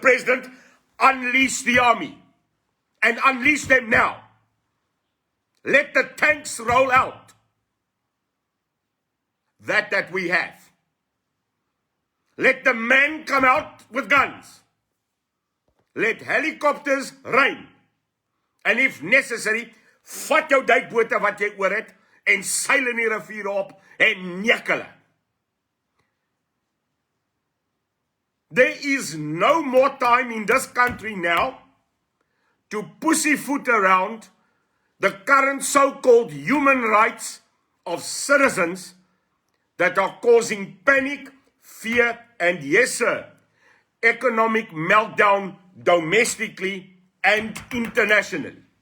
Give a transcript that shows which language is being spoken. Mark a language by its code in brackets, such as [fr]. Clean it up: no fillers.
[en] President, unleash the army. And unleash them now. Let the tanks roll out. That we have. Let the men come out with guns. Let helicopters rain. And if necessary, [af] vat jou duikbote wat jy oor het en seil in die rivier op en neek hulle. [en] There is no more time in this country now to pussyfoot around the current so-called human rights of citizens that are causing panic, fear, and yes, sir, economic meltdown domestically and internationally.